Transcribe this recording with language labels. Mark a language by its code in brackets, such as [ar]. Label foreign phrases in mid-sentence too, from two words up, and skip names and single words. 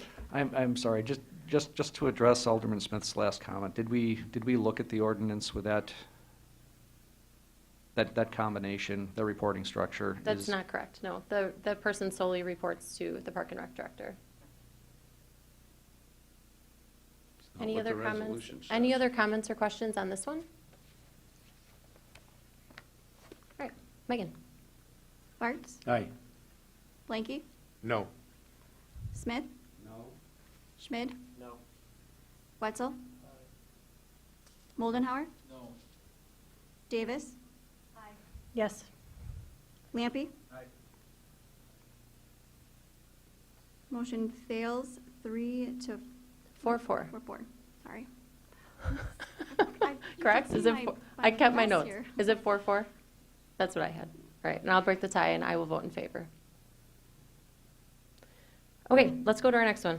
[en] I'm sorry, just to address Alderman Smith's last comment, did we look at the ordinance with that combination, the reporting structure? That's not correct, no. The person solely reports to the Park and Rec Director. not Any what the other comments? resolution says. Any other comments or questions on this one? All right, Megan? Bartz? Aye. Blanky? No. Smith? No. Schmid? No. Wetzel? Moldenhauer? No. Davis? Yes. Lampy? Aye. Motion fails 3-4. 4-4. 4-4, sorry. Correct? Is it, I kept my notes. Here. Is it 4-4? That's what I had. All right, and I'll break the tie and I will vote in favor. Okay, let's go to our next one.